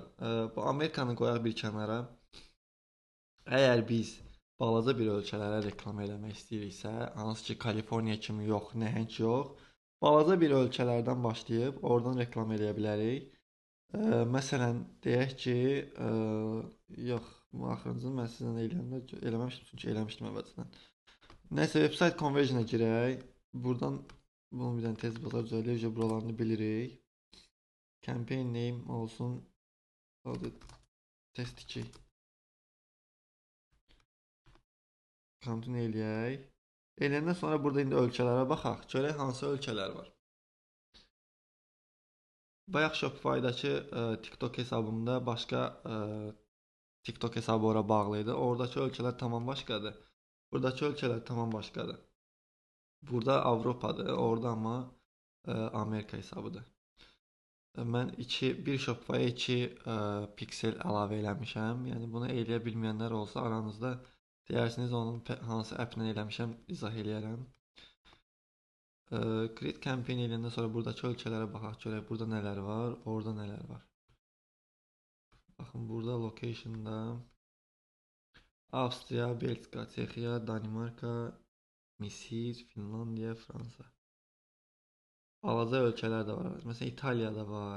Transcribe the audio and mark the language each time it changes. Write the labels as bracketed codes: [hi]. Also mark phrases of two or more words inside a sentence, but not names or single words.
[az] Bu Amerikanı qoyaq bir kənara. Əgər biz balaca bir ölkələrə reklam eləmək istəyiriksə, hansı ki Kaliforniya kimi yox, nəhəng yox, balaca bir ölkələrdən başlayıb oradan reklam eləyə bilərik. Məsələn, deyək ki, yox, bu axırıncını mən sizlə eləməmişdim, çünki eləmişdim əvvəlcədən. Nəysə, [en] website conversion- [az] a girək. Buradan bunu bir dənə tez bazar düzəldir, buralarını bilirik. [en] Campaign name [az] olsun. Test 2. Continue eləyək. Eləyəndən sonra burada indi ölkələrə baxaq. Görək hansı ölkələr var. Bayaq Shopify-dakı TikTok hesabımda başqa TikTok hesabı ora bağlı idi. Oradakı ölkələr tamam başqadır. Buradakı ölkələr tamam başqadır. Burada Avropadır, orada amma Amerika hesabıdır. Mən bir Shopify-a 2 piksel əlavə eləmişəm. Yəni bunu eləyə bilməyənlər olsa aranızda deyərsiniz onun hansı app-ilə eləmişəm, izah eləyərəm. [en] Create campaign [az] eləyəndən sonra buradakı ölkələrə baxaq görək burada nələr var, orada nələr var. Baxın burada location'da Avstriya, Belçika, Çexiya, Danimarka, Misir, Finlandiya, Fransa. Balaca ölkələr də var. Məsələn İtaliyada var.